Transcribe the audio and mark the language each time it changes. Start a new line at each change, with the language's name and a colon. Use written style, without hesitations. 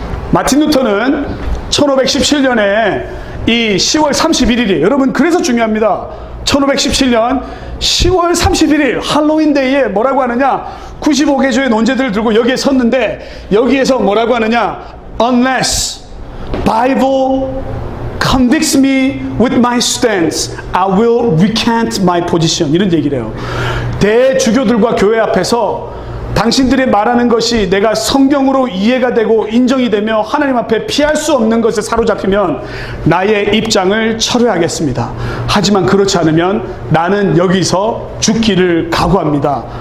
Korean: 마틴 루터는 1517년에 이 10월 31일이에요. 여러분 그래서 중요합니다. 1517년 10월 31일 할로윈데이에 뭐라고 하느냐? 95개조의 논제들을 들고 여기에 섰는데 여기에서 뭐라고 하느냐?
English: Unless Bible convicts me with my stance, I will recant my position.
Korean: 이런 얘기를 해요. 대주교들과 교회 앞에서 당신들이 말하는 것이 내가 성경으로 이해가 되고 인정이 되며 하나님 앞에 피할 수 없는 것에 사로잡히면 나의 입장을 철회하겠습니다. 하지만 그렇지 않으면 나는 여기서 죽기를 각오합니다.